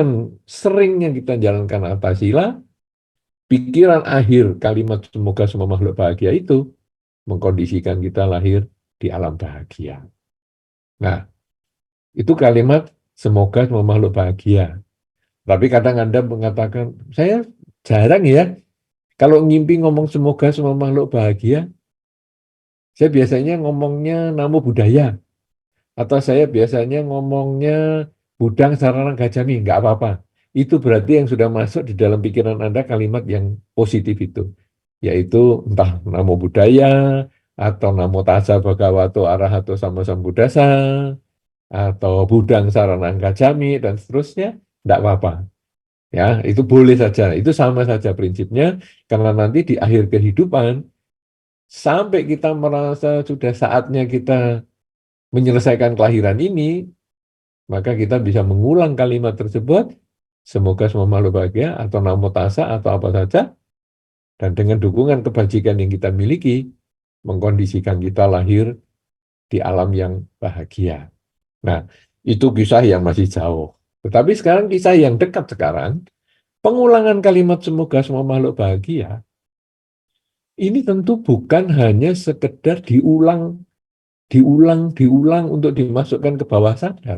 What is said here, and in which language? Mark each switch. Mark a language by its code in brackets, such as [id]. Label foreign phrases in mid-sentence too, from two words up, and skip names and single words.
[id] dukungan sering yang kita jalankan atas sila, pikiran akhir kalimat semoga semua makhluk bahagia itu mengkondisikan kita lahir di alam bahagia. Nah, itu kalimat semoga semua makhluk bahagia. Tapi kadang Anda mengatakan, saya jarang ya, kalau ngimpi ngomong semoga semua makhluk bahagia, saya biasanya ngomongnya [pi] namo buddhaya, [id] atau saya biasanya ngomongnya [pi] budang sarana gacami, [id] nggak apa-apa. Itu berarti yang sudah masuk di dalam pikiran Anda kalimat yang positif itu, yaitu entah [pi] namo buddhaya, [id] atau [pi] namo tassa bhagavato arahato sama sambuddhasa, [id] atau [pi] budang sarana gacami, [id] dan seterusnya, nggak apa-apa. Ya, itu boleh saja. Itu sama saja prinsipnya, karena nanti di akhir kehidupan, sampai kita merasa sudah saatnya kita menyelesaikan kelahiran ini, maka kita bisa mengulang kalimat tersebut, semoga semua makhluk bahagia, atau [pi] namo tassa, [id] atau apa saja, dan dengan dukungan kebajikan yang kita miliki, mengkondisikan kita lahir di alam yang bahagia. Nah, itu kisah yang masih jauh. Tetapi sekarang kisah yang dekat sekarang, pengulangan kalimat semoga semua makhluk bahagia, ini tentu bukan hanya sekedar diulang untuk dimasukkan ke bawah sadar.